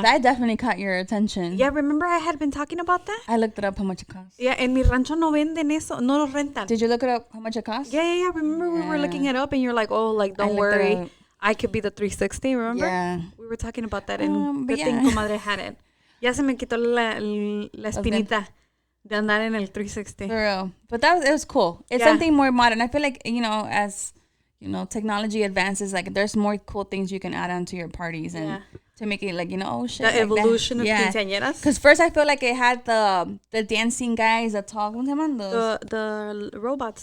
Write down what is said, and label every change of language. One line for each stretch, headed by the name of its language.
English: That definitely caught your attention. Yeah, remember I had been talking about that? I looked it up how much it cost.
Spanish: Yeah, en mi rancho no venden eso, no lo rentan.
English: Did you look it up how much it cost? Yeah. Remember we were looking it up and you're like, oh, don't worry. I could be the 360, remember? Yeah. We were talking about that and good thing Comadre had it.
Spanish: Ya se me quitó la espinita de andar en el 360.
English: For real. But it was cool. It's something more modern. I feel like, as technology advances, like there's more cool things you can add on to your parties and to make it oh shit. The evolution of quinceañeras. Because first I feel like it had the dancing guys, the tall, the robots.